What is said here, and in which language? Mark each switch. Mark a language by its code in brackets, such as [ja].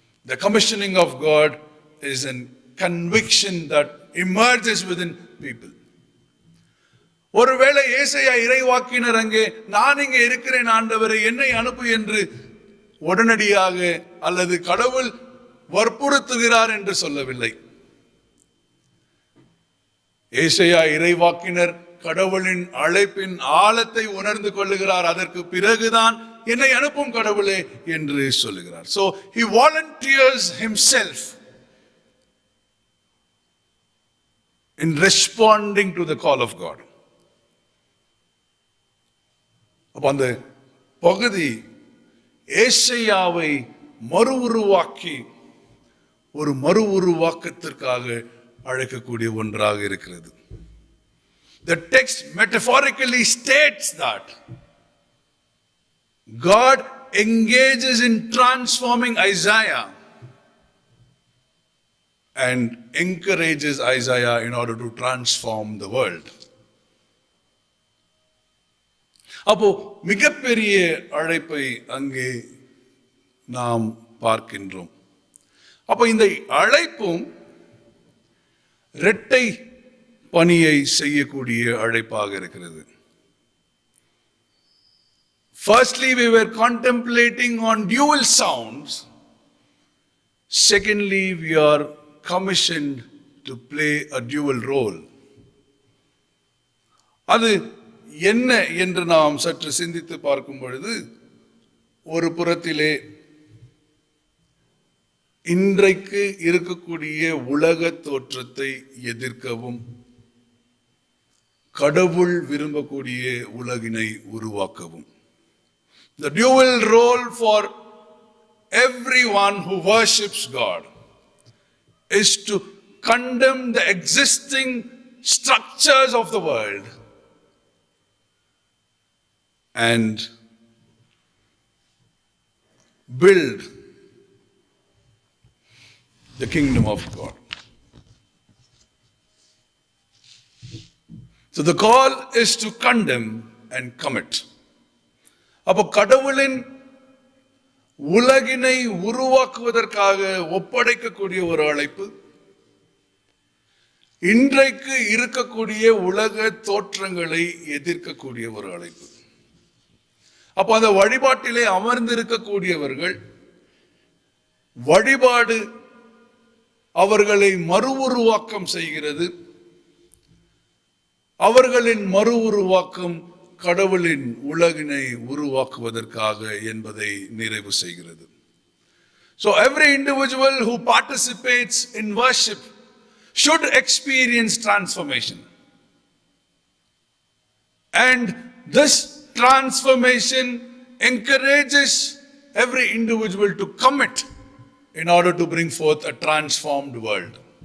[en] The commissioning of God is a conviction that emerges within people. [ta] ஒருவேளை ஏசாயா இறைவாக்கினர் அங்கே நான் இங்கே இருக்கிறேன் ஆண்டவரே என்னை அனுப்பு என்று உடனடியாக அல்லது கடவுள் வற்புறுத்துகிறார் என்று சொல்லவில்லை. ஏசாயா இறைவாக்கினர் கடவுளின் அழைப்பின் ஆழத்தை உணர்ந்து கொள்ளுகிறார். அதற்கு பிறகுதான் என்னை அனுப்பும் கடவுளே என்று சொல்லுகிறார். [en] So he volunteers himself in responding to the call of God. [ta] அப்ப அந்த பகுதி ஏசாயாவை மறுஉருவாக்கி ஒரு மறுஉருவாக்கத்திற்காக அழைக்கக்கூடிய ஒன்றாக இருக்கிறது. [en] The text metaphorically states that God engages in transforming Isaiah and encourages Isaiah in order to transform the world. [ta] அப்போ மிகப்பெரிய அழைப்பை அங்கே நாம் பார்க்கின்றோம். அப்போ இந்த அழைப்பும் இரட்டை பணியை செய்யக்கூடிய அழைப்பாக இருக்கிறது. [en] Firstly, we were contemplating on dual sounds. Secondly, we are commissioned to play a dual role. [ta] அது என்ன என்று நாம் சற்று சிந்தித்து பார்க்கும் பொழுது, ஒரு புறத்திலே இன்றைக்கு இருக்கக்கூடிய உலக தோற்றத்தை எதிர்க்கவும் கடவுள் விரும்பக்கூடிய உலகினை உருவாக்கவும். [en] The dual role for everyone who worships God is to condemn the existing structures of the world and build the kingdom of God. So the call is to condemn and commit. [ta] அப்போ கடவுளின் உலகினை உருவாக்குவதற்காக ஒப்படைக்கக்கூடிய ஒரு அழைப்பு, இன்றைக்கு இருக்கக்கூடிய உலக தோற்றங்களை எதிர்க்கக்கூடிய ஒரு அழைப்பு. அப்போ அந்த வழிபாட்டிலே அமர்ந்திருக்கக்கூடியவர்கள், வழிபாடு அவர்களை மறு உருவாக்கம் செய்கிறது. அவர்களின் மறு உருவாக்கம் கடவுளின் உலகினை உருவாக்குவதற்காக என்பதை நிறைவு செய்கிறது. [en] So every individual who participates in worship should experience transformation. And this transformation encourages every individual to commit in order to bring forth a transformed world.